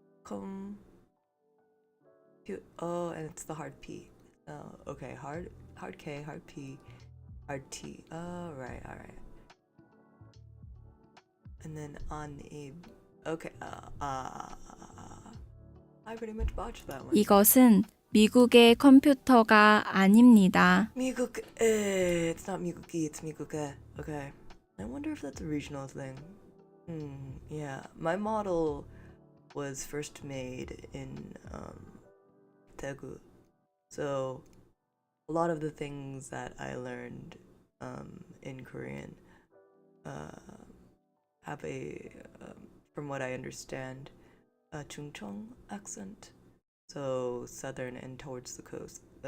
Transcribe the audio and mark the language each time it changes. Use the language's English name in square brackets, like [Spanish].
[English] Oh, and it's the hard P. Oh, okay. Hard K, hard P, hard T. Oh, right, alright. And then on a. Okay. I pretty much botched that one. [Korean] 이것은 미국의 컴퓨터가 아닙니다. [English] 미국. It's not 미국이. It's 미국에. Okay. I wonder if that's a regional thing. Yeah. My model was first made in Daegu, so a lot of the things that I learned in Korean have a, from what I understand, a Chungcheong accent, so southern and towards the coast.